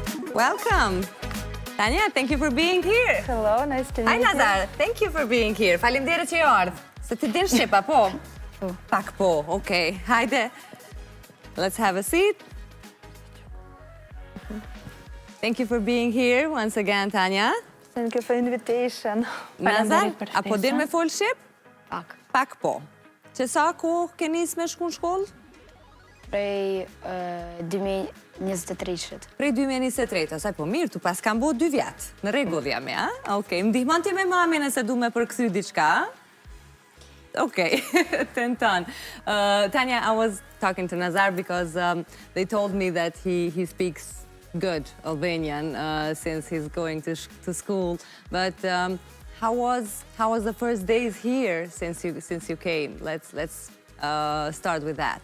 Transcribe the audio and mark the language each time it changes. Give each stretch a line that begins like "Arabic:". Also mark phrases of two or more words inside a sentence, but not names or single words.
English: Welcome. Tanya, thank you for being here. Hello, nice to meet you. Hi Nazar, thank you for being here.
Albanian: Faleminderit që ardh. Se ti din shqip apo? Pak po, okay. Hajde.
English: Let's have a seat. Thank you for being here once again, Tanya. Thank you for invitation.
Albanian: Nazar, apo din me fol shqip? Pak. Pak po. Që sa kohë ke nis me shku në shkollë? Prej 2023-shit. Prej 2023, asaj po mirë, tu pas kam bo 2 vjetë. Në rregull jam, ja? Okej, më ndihmon ti me mami nëse du me përkthy diçka? Okay, tenton.
English: Tanya, I was talking to Nazar because they told me that he speaks good Albanian since he's going to school. But how was the first days here since you came? Let's start with that.